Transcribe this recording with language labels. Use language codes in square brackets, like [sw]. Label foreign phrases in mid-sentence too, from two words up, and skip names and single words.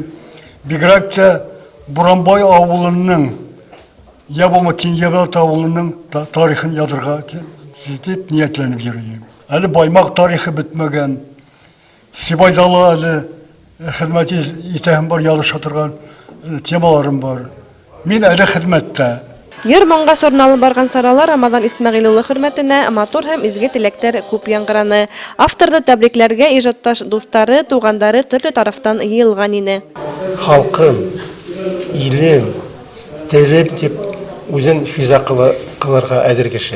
[ba] Бигерәк тә Буранбай ауылының, я булмаһа Кенйәбәт ауылының тарихын яҙырға тип ниәтләнеп йөрөйөм. Әле Баймаҡ тарихы бөтмәгән. Сибайҙа ла әле хеҙмәт итәһем бар, яҙыша торған темаларым бар. Мин әле хеҙмәттә. [tt] Йыр-моңга сорналып барган саралар Рамадан Исмәгыйль улы хөрмәтенә матур һәм изге теләктәр күп яңгыраны. Авторды тәбрикләргә иҗатташ дуслары, тугандары төрле тарафтан йыелган ине. Халкым, илем, телем дип үзен физа кылырга әзер кеше.